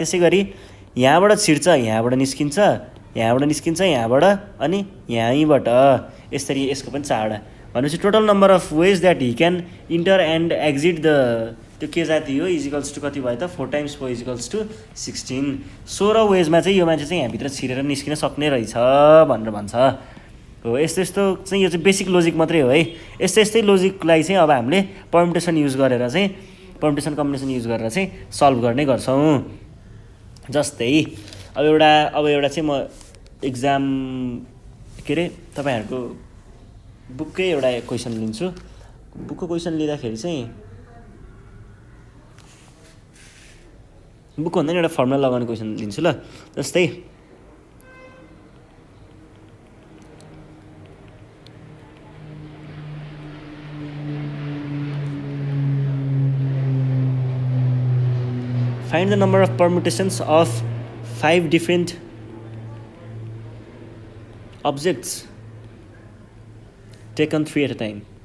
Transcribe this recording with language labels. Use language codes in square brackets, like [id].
[ne] त्यसै गरी यहाँबाट छिर्छ, यहाँबाट निस्किन्छ, यहाँबाट निस्किन्छ, यहाँबाट अनि यहीँबाट, यसरी यसको पनि 4वटा। भनेपछि [en] total number of ways that he can enter and exit [ne] the त्यो के जाति हो इजिकल्स टु कति भयो त 4 × 4 इजिकल्स टु 16। 16 वेजमा चाहिँ यो मान्छे चाहिँ यहाँभित्र छिरेर निस्किन सक्ने रहेछ भनेर भन्छ हो। यस्तो चाहिँ यो चाहिँ बेसिक लोजिक मात्रै हो है। यस्तै लोजिकलाई चाहिँ अब हामीले पर्मुटेसन युज गरेर चाहिँ पर्मुटेसन कम्बिनेसन युज गरेर चाहिँ सल्भ गर्ने गर्छौँ। जस्तै अब एउटा चाहिँ म एक्जाम के अरे तपाईँहरूको बुककै एउटा क्वेसन लिन्छु। बुकको क्वेसन लिँदाखेरि चाहिँ बुकको भन्दा नि एउटा फर्मुला लगाउने क्वेसन लिन्छु ल। जस्तै [en] find the number of permutations of 5 different objects taken 3 at a time.